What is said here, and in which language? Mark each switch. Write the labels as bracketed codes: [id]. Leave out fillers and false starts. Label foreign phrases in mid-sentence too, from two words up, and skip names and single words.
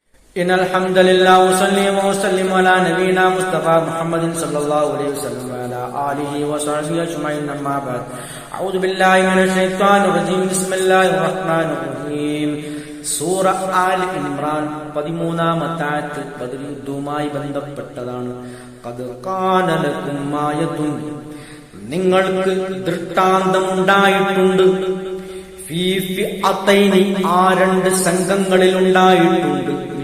[ar] إن الحمد لله وصلي وسلم على نبينا مصطفى محمد صلى الله عليه وسلم وعلى آله وصحبه أجمعين أما بعد أعوذ بالله من الشيطان الرجيم بسم الله الرحمن الرحيم [ml] സൂറ ആൽ ഇമ്രാൻ 13-ാമത്തെ ആയത്ത് ബദർ യുദ്ധവുമായി ബന്ധപ്പെട്ടതാണ്. [ar] قد كان لكم آية, [ml] നിങ്ങൾക്ക് ദൃഷ്ടാന്തമുണ്ടായിട്ടുണ്ട്. [ar] في فئتين, [ml] ആ രണ്ട് സംഘങ്ങളിൽ ഉണ്ടായിട്ടുണ്ട്.